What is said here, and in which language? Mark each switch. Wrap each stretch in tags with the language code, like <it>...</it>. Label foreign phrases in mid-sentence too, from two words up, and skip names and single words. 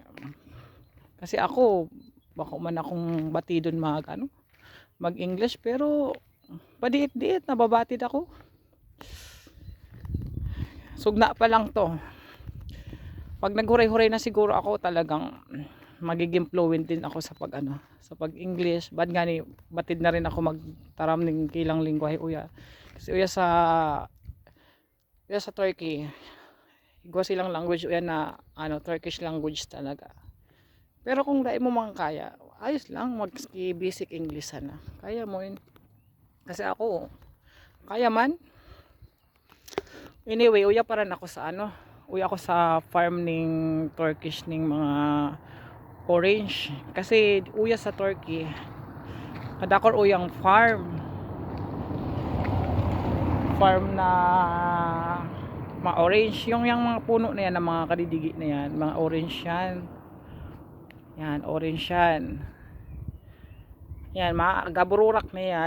<bik>Kasi ako, bako man akong batidon mag-English, pero padiit-diit, nababatid ako. Sugna pa lang to.</bik> <tl>Pag naghuray-huray na siguro ako, talagang magiging fluent din ako sa pag-English.</tl> <bik>Bad nga ni, batid na rin ako magtaram ng kilang lingwahe uya. Kasi uya sa Turkey, igwa silang language uya na</bik> <en>Turkish language</en> <bik>talaga. Pero kung dai mo man kaya, ayos lang</bik> <en>basic English</en> <bik>sana.</bik> <tl>Kaya mo yun. Kasi ako, kaya man.</tl> <en>Anyway,</en> <bik>uya pa rin ako uya ako sa farm ning Turkish ning mga orange. Kasi uya sa Turkey, kadakor uyang farm na mga orange, yung mga puno na yan, ng mga kadidigi na yan, mga orange yan, orange yan, mga gabururak na yan.</bik>